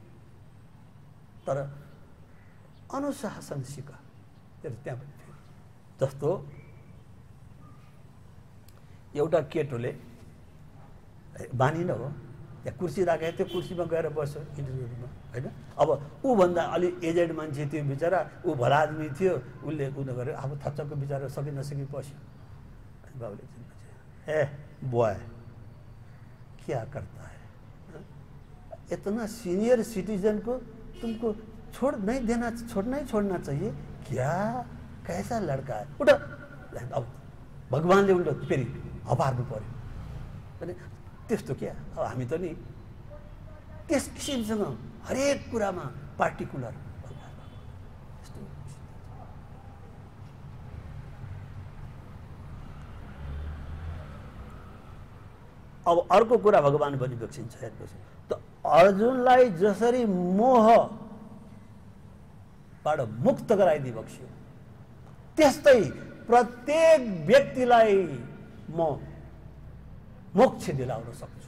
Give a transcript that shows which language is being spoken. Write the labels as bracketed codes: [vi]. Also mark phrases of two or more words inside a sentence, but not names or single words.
[ne] तर अनुशासन सिक त्यहाँ पनि फेरि जस्तो एउटा केटोले बानी न हो, त्यहाँ कुर्सी राखेको त्यो कुर्सीमा गएर बस्यो इन्टरभ्यूमा होइन। अब ऊभन्दा अलि एजेड मान्छे थियो बिचरा, ऊ [hi] भला आदमी [ne] थियो, उसले उ नगरेर अब थच्चक्क बिचरा सकि नसकि बस्यो। [hi] बाबुले ए बॉय क्या करता है, इतना [en] senior citizen [hi] को तुमको छोड़ना ही छोड़ना चाहिए क्या, कैसा लड़का है, उठ। [ne] अब भगवान्ले उल्टो फेरि हपार्नु पर्यो अनि त्यस्तो क्या। अब हामी त नि त्यस किसिमसँग हरेक कुरामा पार्टिकुलर त्यस्तो। अब अर्को कुरा भगवान पनि बक्सिन्छ हेर्नुहोस् त, अर्जुनलाई जसरी मोहबाट मुक्त गराइदिए बक्सियो, त्यस्तै प्रत्येक व्यक्तिलाई म मोक्ष दिलाउन सक्छु।